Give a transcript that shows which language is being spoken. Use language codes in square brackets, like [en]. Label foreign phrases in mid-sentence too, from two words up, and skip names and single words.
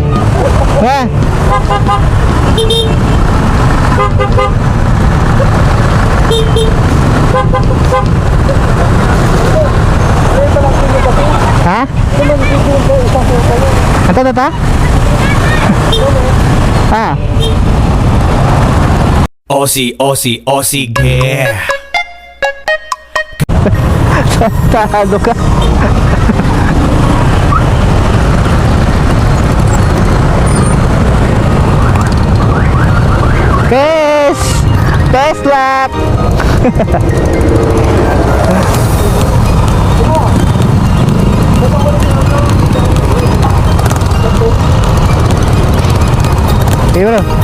[en] Ha? Ha? Ata? Ah. Aussie, Aussie, Aussie, yeah. [tl] Tado ka. Kes! Tesla! [en] Okay, bro.